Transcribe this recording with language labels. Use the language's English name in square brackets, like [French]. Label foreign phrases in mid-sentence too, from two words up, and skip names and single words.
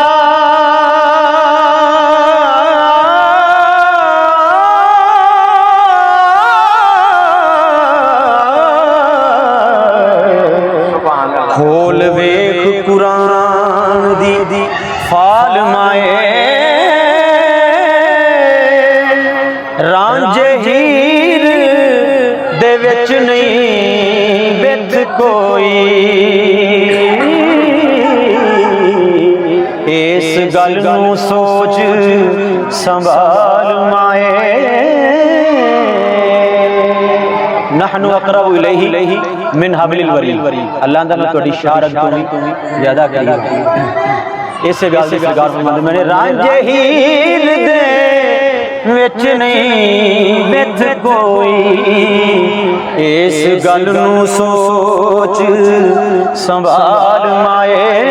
[Punjabi] کھول ویکھ قرآن دی فال مائے رانجھے ہیر دے وچ نہیں وتھ کوئی اس گل نوں سوچ سنبھال مائے [Arabic] نحن أقرب إليه من حبل الوريد [Punjabi] اللہ تعالیٰ توڑی اشارت تو بھی زیادہ کری اسے گل دی سرکار فرماندے میں نے رانجھے ہیر دے وچ نہیں وتھ کوئی اس گل نوں سوچ سنبھال مائے